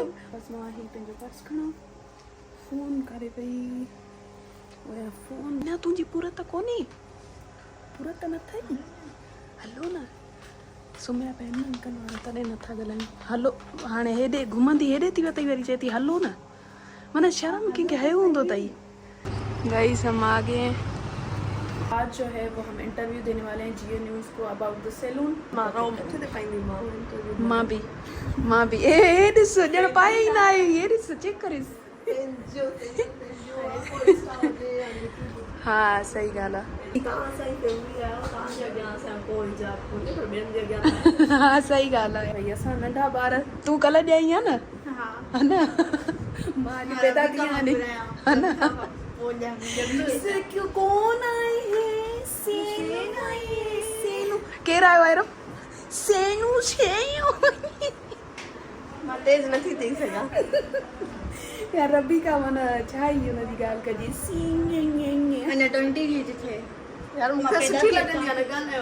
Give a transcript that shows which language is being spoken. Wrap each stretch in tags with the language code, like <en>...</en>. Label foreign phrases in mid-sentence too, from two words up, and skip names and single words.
<sd>बसि मां ही पंहिंजो पर्स खणो, फ़ोन करे पई। ओया फ़ोन न तुंहिंजी पूरत कोन्हे, पूरत न अथई। हलो न, सुम्हिया पिया आहिनि अंकल वारा तॾहिं नथा ॻाल्हायूं। हलो हाणे हेॾे घुमंदी हेॾे थी वई, वरी चए थी हलो न। माना शर्म कंहिंखे हयो हूंदो अथई।</sd> <hi>गाइस हम आ गए हैं। आज जो है वो हम इंटरव्यू देने वाले हैं जियो न्यूज़ को</hi> <en>about the salon.</en> <sd>मां भी ए ॾिस ॼण पाए ई न आहे। ये ॾिस चेक करिस। हा सही ॻाल्हि आहे। हा सही ॻाल्हि आहे। भई असां नंढा ॿार, तूं कल्ह ॼाई आहे न, हा न, मां अॼु पैदा थी आहियां हा न।</sd> <hi>कौन आई है? सेनू आई है।</hi> <sd>सेनू केर आयो आहे? सेनू छेयो। मां तेज नथी थी सघां यार रबी का माना छा ई हुनजी ॻाल्हि कजे। सींग अञा 20 जी थिए यार, मूंखे सुठी लॻंदी आहे न ॻाल्हायो।</sd>